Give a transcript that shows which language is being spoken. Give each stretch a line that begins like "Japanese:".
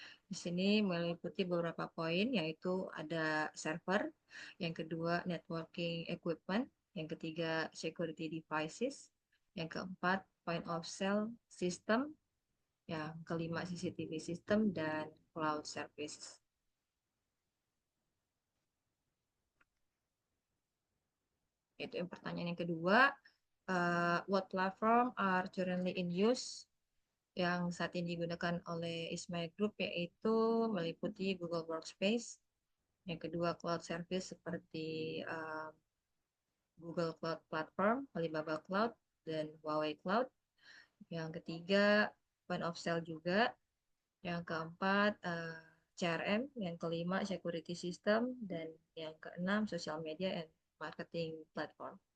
Indonesian: Di sini meliputi beberapa poin, yaitu ada server, yang kedua networking equipment, yang ketiga security devices, yang keempat point of sale system, yang kelima CCTV system dan cloud service. Itu yang pertanyaan yang kedua.
English: What platform are currently in use?
Indonesian: Yang saat ini digunakan oleh Ismail Group yaitu meliputi Google Workspace. Yang kedua cloud service seperti Google Cloud Platform, Alibaba Cloud, dan Huawei Cloud. Yang ketiga point of sale juga. Yang keempat CRM, yang kelima security system, dan yang keenam social media and marketing platform.